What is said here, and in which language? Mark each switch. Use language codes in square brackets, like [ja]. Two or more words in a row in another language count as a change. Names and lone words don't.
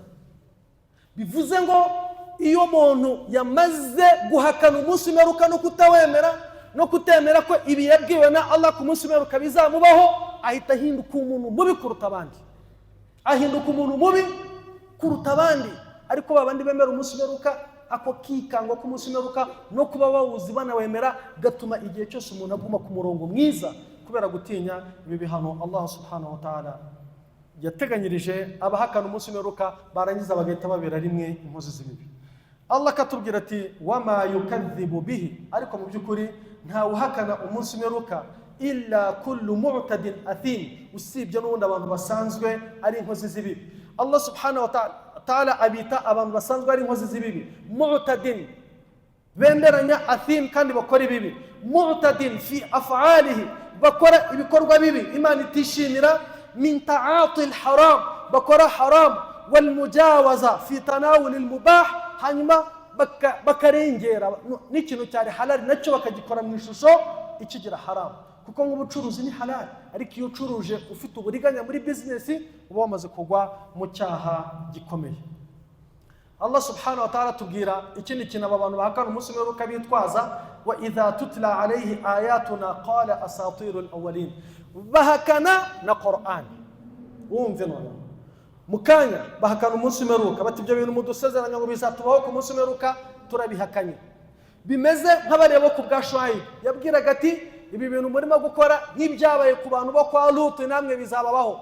[rw] Bivuze ngo iyo umuntu yamaze guhakana umunsi w'imperuka no kutawemera no kutemera ko ibi yabwiwe na Allah ku munsi w'imperuka bizamubaho, ahita ahinduka umuntu mubi kuruta abandi, Ariko babandi bemera umunsi w'imperuka, ako kikangwa ku munsi w'imperuka no kuba bawuzi banawemera, gatuma igihe cyose umuntu aguma ku murongo mwiza kubera gutinya ibi bihano Allah [ar] سبحانه وتعالى [rw] yateganyirije abahakana umunsi w'imperuka, barangiza bagahita babera rimwe inkozi z'ibibi. Allah katubwira ati [ar] وما يكذب به, [rw] ariko mu by'ukuri nta uhakana umunsi w'imperuka [ar] إلا كل معتد أثيم, [rw] usibye n'ubundi abantu basanzwe ari inkozi z'ibibi. Allah [ar] سبحانه وتعالى [rw] abita abantu basanzwe ari inkozi z'ibibi mu'tadin, benderanya athim kandi bakora ibibi. [ar] معتد في أفعاله, [rw] bakora ibikorwa bibi Imana itishimira, [ar] من تعاطي الحرام, [rw] bakora haram, [ar] والمجاوزة في تناول المباح, [rw] hanyuma bakarengera n'ikintu cyari halal nacyo bakagikora mu ishusho ikigira haram. Kuko nk'ubucuruzi ni halal, ariko iyo ucuruje ufite uburiganya muri business uba wamaze kugwa mu cyaha gikomeye. Allah [ar] سبحانه وتعالى [rw] tubwira ikindi kintu aba bantu bahakana umunsi w'imperuka bitwaza, [ar] وإذا تتلى عليه آياتنا قال أساطير الأولين, [rw] bahakana na Qur'an. Wumve none mukanya bahakana umunsi w'imperuka, bati ibyo bintu mudusezeranya ngo bizatubaho ku munsi w'imperuka turabihakanye. Bimeze nk'abareba ku bwa Shuaib, yabwiraga ati ibi bintu murimo gukora nk'ibyabaye ku bantu bo kwa Lut namwe bizababaho.